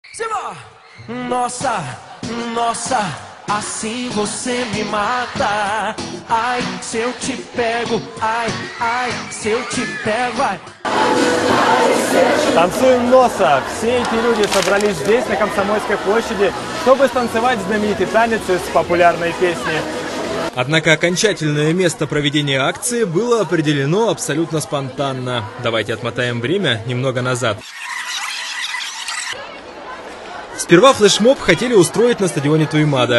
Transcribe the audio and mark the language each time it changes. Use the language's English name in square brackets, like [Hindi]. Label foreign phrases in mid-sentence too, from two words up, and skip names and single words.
[Portuguese] Nossa, nossa, assim você me mata. Ai, se eu te pego, ai, se eu te pego, ai. [Russian] Танцуем носа. Все эти люди собрались здесь, на Комсомольской площади, чтобы станцевать знаменитый танец из популярной песни. Однако окончательное место проведения акции было определено абсолютно спонтанно. Давайте отмотаем время немного назад. Сперва флешмоб хотели устроить на стадионе Туймада.